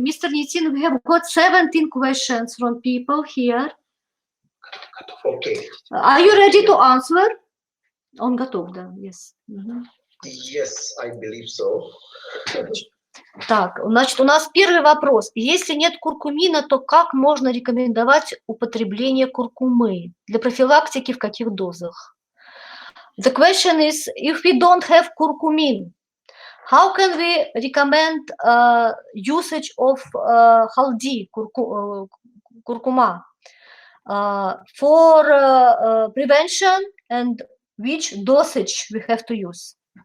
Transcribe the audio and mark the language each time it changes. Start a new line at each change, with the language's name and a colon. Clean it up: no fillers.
English: Nitin, we have got 17 questions from people here. Okay. Are you ready to answer?
Russian: Он готов, да,
English: yes. Yes, I believe so.
Russian: Так, значит, у нас первый вопрос. Если нет куркумина, то как можно рекомендовать употребление куркумы? Для профилактики в каких дозах?
English: The question is, if we don't have curcumin, how can we recommend usage of haldi, curcuma, for prevention, and which dosage we have to use?